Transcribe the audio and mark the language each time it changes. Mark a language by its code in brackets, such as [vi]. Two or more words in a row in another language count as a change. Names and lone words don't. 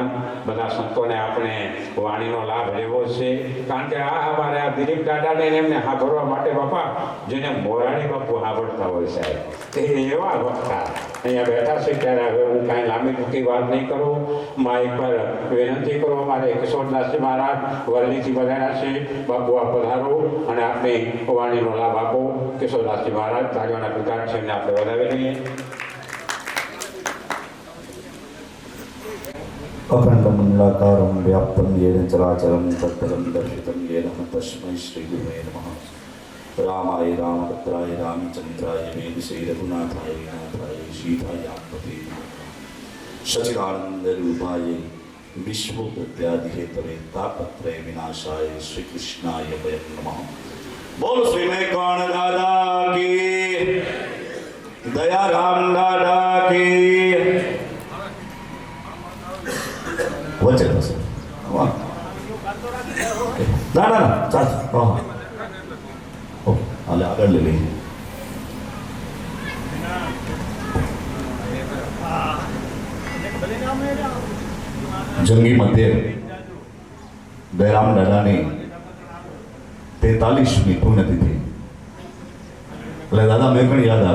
[gu] બધા સંતોને આપણે વાણીનો લાભ લેવો છે, કારણ કે આ અમારે આ દિલીપ દાદાને એમને સાંભળવા માટે બાપા જેને મોરારી બાપુ સાંભળતા હોય સાહેબ તે એવા વખતા અહીંયા બેઠા છે. ત્યારે હવે હું કાંઈ લાંબી ટૂંકી વાત નહીં કરું, માઇક પર વિનંતી કરો અમારે કિશોરદાસજી મહારાજ વરણીથી વધાર્યા છે, બાપુ આ પધારો અને આપણે વાણીનો લાભ આપો. કિશોરદાસજી મહારાજ તાળીઓના પિતા છે એમને આપણે વધાવી લઈએ. [sa] अखण्डमण्डलाकारं व्याप्तं येन चराचरं तत्पदं दर्शितं येन तस्मै श्रीगुरुवे नमः. रामाय रामभद्राय रामचन्द्राय वेदसे रघुनाथाय नाथाय सीतायापते सच्चिदानन्दरूपाय विश्वोत्पत्त्यादिहेतवे तापत्रय विनाशाय श्रीकृष्णाय वयं नमः. [hi] बोल श्री मेकाण दादा की, दयाराम दादा की. [gu] વચ્ચે થશે ના ના ના ચાલ હા ઓકે હાલે આગળ લઈ લઈએ. જંગી મધ્યે દયારામ દાદાની 43મી પુણ્યતિથિ એટલે દાદા મેકણ યાદ આવે.